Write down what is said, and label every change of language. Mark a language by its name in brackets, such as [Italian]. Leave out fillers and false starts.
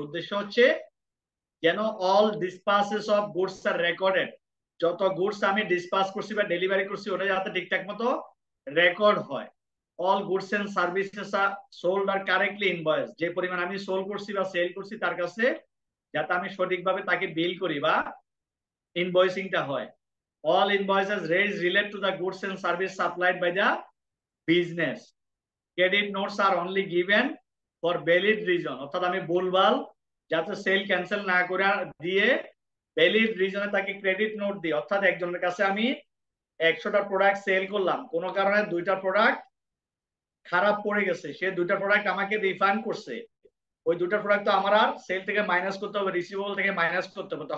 [Bangla] উদ্দেশ্য হচ্ছে যেন [English] all dispatches of goods are recorded, [Bangla] যত গুডস আমি ডিসপ্যাচ করছি বা ডেলিভারি করছি ওটা যাতে ঠিকঠাক মতো রেকর্ড হয়। [English] all goods and services are sold are correctly invoiced, [Bangla] যে পরিমাণ আমি সোল্ড করছি বা সেল করছি তার কাছে যাতে আমি সঠিকভাবে তাকে বিল করি বা ইনভয়েসিংটা হয়। [English] all invoices raised relate to the goods and service supplied by the business. Credit notes are only given for valid reason, [Bangla] অর্থাৎ আমি ভুলভাল যাতে সেল ক্যান্সেল না করে দিয়ে ভ্যালিড রিজনে তাকে ক্রেডিট নোট দিই। অর্থাৎ একজনের কাছে আমি 100টা প্রোডাক্ট সেল করলাম, কোনো কারণে 2টা প্রোডাক্ট খারাপ পড়ে গেছে, সে 2টা প্রোডাক্ট আমাকে রিফান্ড করছে, ওই 2টা প্রোডাক্ট তো আমার আর সেল থেকে মাইনাস করতে হবে, রিসিভেবল থেকে মাইনাস করতে হবে।